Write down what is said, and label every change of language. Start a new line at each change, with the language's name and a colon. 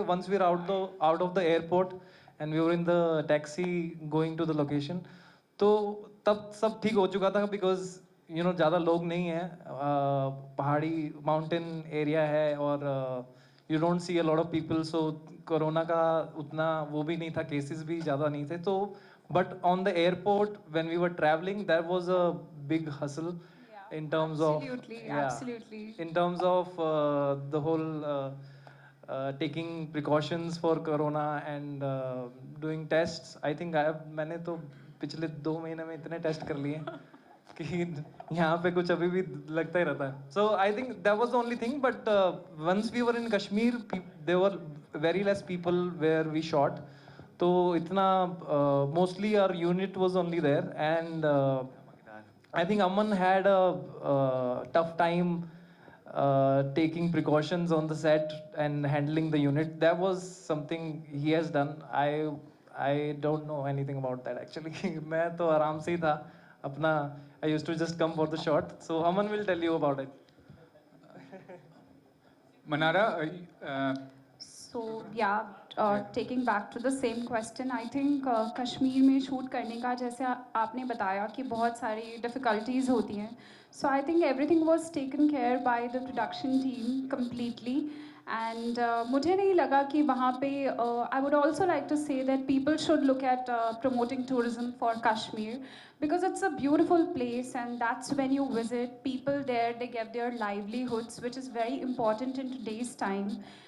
English: Once we were out of the airport and we were in the taxi going to the location.
Hindi: तो तब सब ठीक हो चुका था because ज़्यादा लोग नहीं हैं, पहाड़ी माउंटेन एरिया है और
English: you don't see a lot of people,
Hindi: so corona का उतना वो भी नहीं था, केसेस भी ज़्यादा नहीं थे.
English: तो but on the airport when we were traveling, there was a big hustle in terms Absolutely. in terms of the whole taking precautions for corona and doing tests. I think
Hindi: मैंने तो पिछले 2 महीने में इतने टेस्ट कर लिए कि यहाँ पे कुछ अभी भी लगता ही रहता है.
English: So I think that was the only thing. But once we were in Kashmir, there were very less people where we shot.
Hindi: तो इतना
English: mostly our unit was only there, and I think Aman had a tough time taking precautions on the set and handling the unit. That was something he has done. I don't know anything about that actually.
Hindi: मैं तो आराम से ही था अपना.
English: I used to just come for the shot. So Aman will tell you about it. Manara, So yeah, taking back to the same question, I think
Hindi: Kashmir में shoot करने का जैसे आपने बताया कि बहुत सारी difficulties होती हैं.
English: So I think everything was taken care by the production team completely. And
Hindi: मुझे नहीं लगा कि वहाँ पे
English: I would also like to say that people should look at promoting tourism for Kashmir because it's a beautiful place and that's when you visit people there, they get their livelihoods, which is very important in today's time.